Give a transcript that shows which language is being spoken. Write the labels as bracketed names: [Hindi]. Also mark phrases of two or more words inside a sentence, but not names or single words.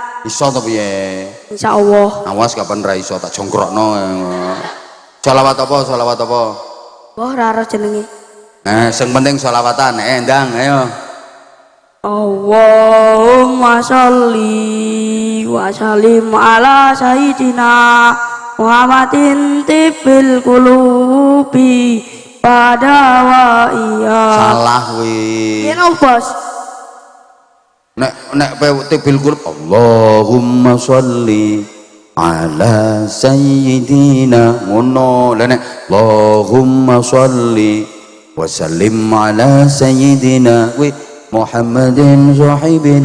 [Javanese] Iso to piye? Insyaallah. Awas kapan ra iso tak jongkrokno. Shalawat apa? Shalawat apa? Wah, ora ora jenenge. Sing penting shalawatan. Ndang, ayo. [Arabic] اللهم صل و سلم على سيدنا محمد طب القلوب pada wa iya. [Javanese] Salah kuwi. Piye no, Bos? Nek [Arabic] طب القلوب اللهم صل على سيدنا [Javanese] ngono. Lah nek [Arabic] اللهم صل و سلم على سيدنا [Javanese] kuwi [Arabic] محمد صاحب